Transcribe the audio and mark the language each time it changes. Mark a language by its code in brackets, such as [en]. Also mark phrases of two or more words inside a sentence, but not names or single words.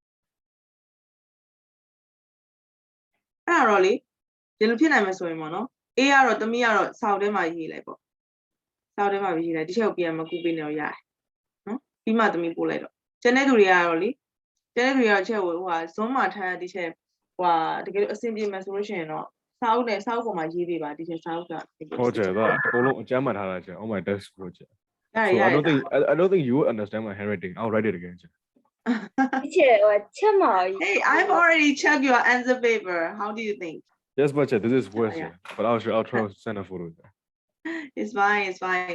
[my] အဲ့တော့လေဒီလိုဖြစ်နိုင်မယ်ဆိုရင်ပေါ့เนาะ A ကတော့တမီးကတော့စောက်ထဲမှာရေးလိုက်ပေါ့စောက်ထဲမှာရေးလိုက်ဒီချက်ကိုပြန်မကူပေးနေတော့ရတယ်နော်ပြီးမှသမီးပို့လိုက်တော့ကျန်တဲ့သူတွေကတော့လေကျန်တဲ့သူတွေကတော့ချက်ကိုဟိုဟာ zoom မှာထားတဲ့ဒီချက်ဟိုဟာတကယ်လို့အဆင်ပြေမယ်ဆိုလို့ရှိရင်တော့စာအုပ်နဲ့စာအုပ်ပေါ်မှာရေးပေးပါဒီချက်စာအုပ်က Project အကုန်လုံးအကျမ်းမှတ်ထားတာချက် [en] on my desk project. So yeah, I don't think you would understand my handwriting. I'll write it again. Hey, I've already checked your answer paper. How do you think? Yes, but this is worse. Yeah. But I'll try to send a photo. It's fine. It's fine.